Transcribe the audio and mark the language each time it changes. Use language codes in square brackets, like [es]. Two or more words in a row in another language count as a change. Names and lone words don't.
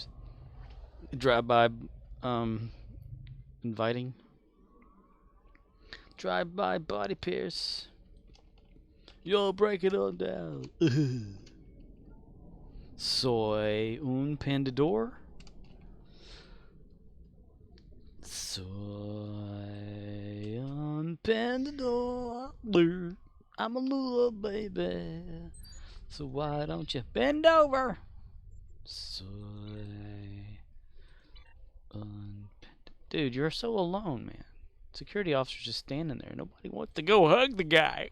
[en] Drive-by, inviting. Drive-by body pierce. Yo, break it on down. [es] Soy un pendedor. Soy un pendedor. [en] I'm a little baby. So why don't you bend over? [es] Soy un... [en] Dude, you're so alone, man. Security officer's just standing there. Nobody wants to go hug the guy.